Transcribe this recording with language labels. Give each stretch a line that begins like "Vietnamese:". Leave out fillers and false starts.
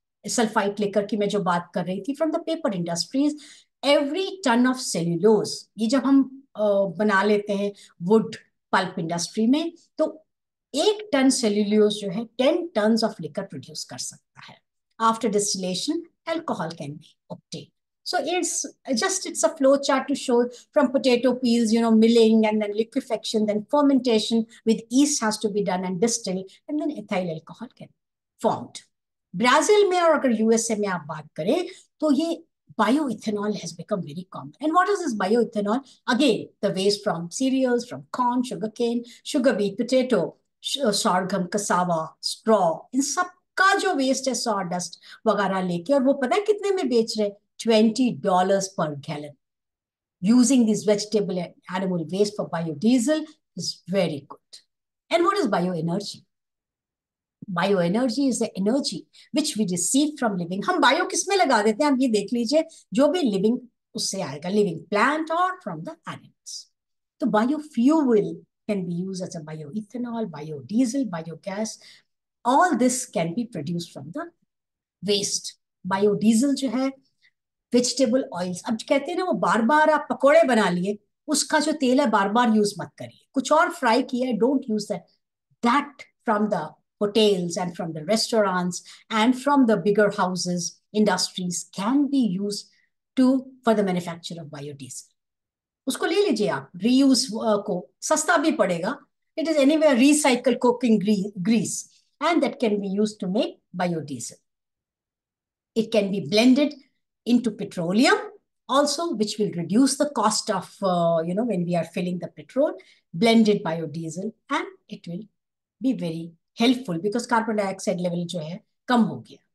Hindi: Sulphite liquor की मैं जो बात कर रही थी from the paper industries,
English: every ton of cellulose,
Hindi: ये जब हम बना लेते हैं वुड पल्प इंडस्ट्री में, तो 1 टन सेल्यूलोज जो है 10 टन ऑफ लिकर प्रोड्यूस कर सकता है।
English: After distillation alcohol can be obtain. So it's a flow chart to show from potato peels, milling and then liquefaction, then fermentation with yeast has to be done and distilled, and then ethyl alcohol can formed.
Hindi: Brazil में और अगर USA में आप बात करें तो ये
English: bioethanol has become very common. And what is this bioethanol? Again, the waste from cereals, from corn, sugarcane, sugar beet, potato, sorghum, cassava, straw,
Hindi: इन सब का जो वेस्ट है
English: sawdust
Hindi: वगैरह लेके, और वो पता है कितने में बेच रहे?
English: $20 per gallon. Using this vegetable and animal waste for biodiesel is very good. And what is bioenergy? Bioenergy is the energy which we receive from living.
Hindi: हम bio किसमें लगा देते हैं? आप ये देख लीजिए, जो भी living उससे आएगा,
English: living plant or from the animals. तो biofuel can be used as a bioethanol, biodiesel, biogas. All this can be produced from the waste.
Hindi: Biodiesel जो है वेजिटेबल ऑयल्स, अब कहते हैं ना वो बार बार आप पकोड़े बना लिए, उसका जो तेल है बार बार यूज मत करिए, कुछ और फ्राई किया है,
English: Don't use that from the hotels and from the restaurants and from the bigger houses, industries can be used for the manufacture of biodiesel.
Hindi: उसको ले लीजिए आप, reuse को सस्ता भी पड़ेगा.
English: It is anyway recycled cooking grease and that can be used to make biodiesel. It can be blended into petroleum also, which will reduce the cost of, when we are filling the petrol, blended biodiesel, and it will be very helpful because carbon dioxide level
Hindi: जो है कम हो गया.